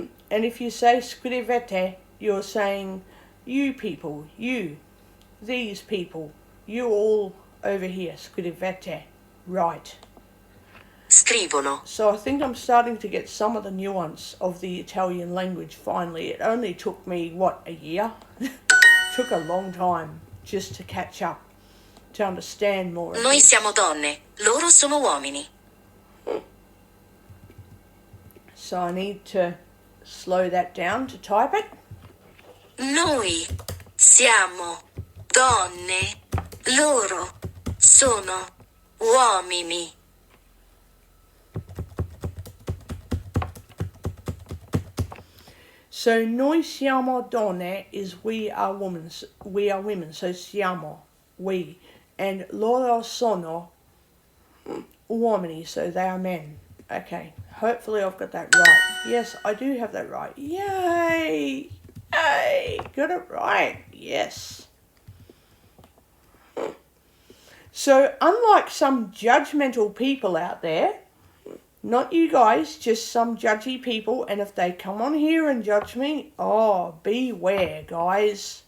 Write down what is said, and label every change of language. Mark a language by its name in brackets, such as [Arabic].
[English] And if you say scrivete, you're saying you people, you, these people, you all over here, scrivete, right. [Italian] Scrivono. [English] So I think I'm starting to get some of the nuance of the Italian language finally. It only took me, a year? Took a long time just to catch up, to understand more. [Italian] Noi siamo donne, loro sono uomini. [English] So I need to slow that down to type it. [Italian] Noi siamo donne, loro sono uomini. [English] So [Italian] noi siamo donne [English] is we are women. So siamo, we. And [Italian] loro sono uomini, [English] so they are men. Okay, hopefully I've got that right. Yes, I do have that right. Yay! Yay! Got it right. Yes. So unlike some judgmental people out there, not you guys, just some judgy people, and if they come on here and judge me, oh, beware, guys.